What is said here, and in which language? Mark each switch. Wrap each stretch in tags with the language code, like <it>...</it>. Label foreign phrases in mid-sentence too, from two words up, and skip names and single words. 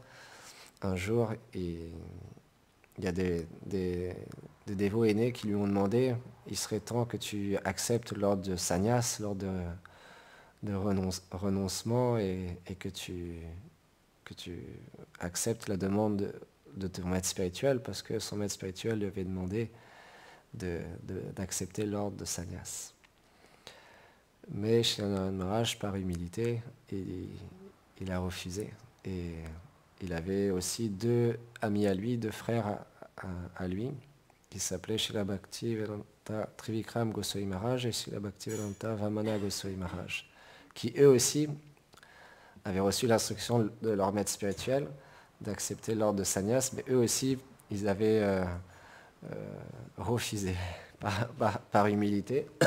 <fr>Un jour, il y a des dévots aînés qui lui ont demandé, il serait temps que tu acceptes l'ordre de sannyas, l'ordre de renoncement, et que tu acceptes la demande de ton maître spirituel, parce que son maître spirituel lui avait demandé d'accepter l'ordre de sannyas. Mais Srila Narayan Maharaj, par humilité, il a refusé. Et il avait aussi deux amis à lui, deux frères à lui, qui s'appelaient Srila Bhaktivedanta Trivikram Goswami Maharaj et Srila Bhaktivedanta Vamana Goswami Maharaj, qui eux aussi avaient reçu l'instruction de leur maître spirituel d'accepter l'ordre de sannyas, mais eux aussi, ils avaient refusé par humilité.</fr>